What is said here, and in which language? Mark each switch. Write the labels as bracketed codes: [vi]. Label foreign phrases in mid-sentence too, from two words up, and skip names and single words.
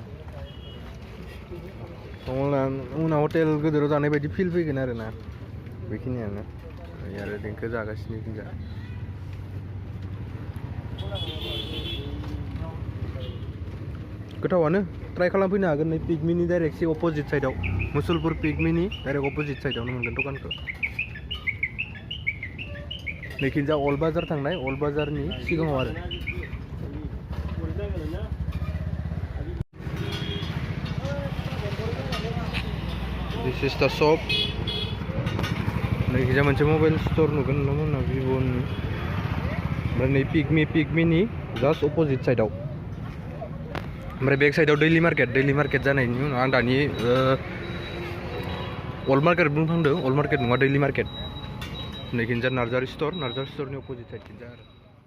[brx] उनाव हटेल गोदोराव जानाय बायदि फिल फैगोन आरो ना बेखिनियानो आरो देंखो जागासिनो खिन्जा गोथावानो ट्राइ खालामफैनो हागोन नै पिकमिनि डाइरेक्ट एसे [en] opposite sideआव [brx] मुसलपुर पिकमिनि [en] direct opposite sideआवनो [brx] मोनगोन दखानखौ नैखिजा अल्ड बाजार थांनाय अल्ड बाजारनि सिगाङाव आरो [en] this is the shop [brx] नैखिजा मोनसे [en] mobile store [brx] नुगोन नोंथांमोना भिभ'नि ओमफ्राय नै पिकमिनि [en] just opposite sideआव [brx] ओमफ्राय [en] back sideआव [brx] दैलि मार्केट जानायनि उनाव आं दानि अल्ड मार्केट बुंफ्लांदों अल्ड मार्केट नङा दैलि मार्केट नैखिजा नार्जारि स्ट'रनि [en] opposite sideखिजा [brx] आरो